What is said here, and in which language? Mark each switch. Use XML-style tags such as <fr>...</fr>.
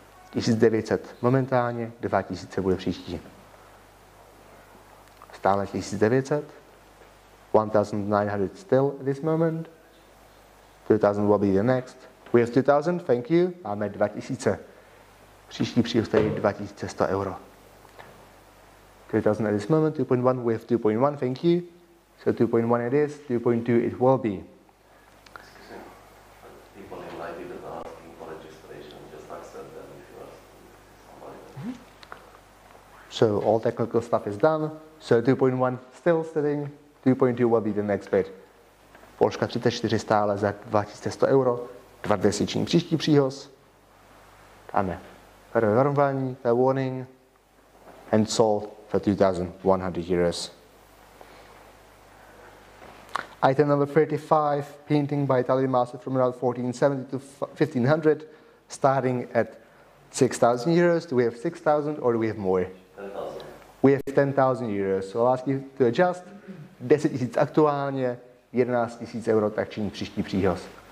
<cs>1900 momentálně, 2000 bude příští. Stále 1900,</cs> <en>1900 still at this moment, 2000 will be the next. We have 2000, thank you,</en> <cs>máme 2000. Příští příhoz tady 2100 euro.</cs> <en>2000 at this moment, 2.1, we have 2.1, thank you. So 2.1 it is, 2.2 it will be. People in live that are asking for registration, just accept them if you ask somebody. So all technical stuff is done. So 2.1 still sitting, 2.2 will be the next bid.</en> <cs>Položka 34 stále za 2100 euro, 200 příští příhoz. Dáme varování,</cs> <en>warning, and sold for 2,100 euros. Item number 35, painting by Italian master from around 1470 to 1500, starting at 6,000 euros. Do we have 6,000 or do we have more? 10,000. We have 10,000 euros. So I'll ask you to adjust.</en> <cs>10 000 aktuálně, 11 000 euro, tak činí příští příhoz.</cs>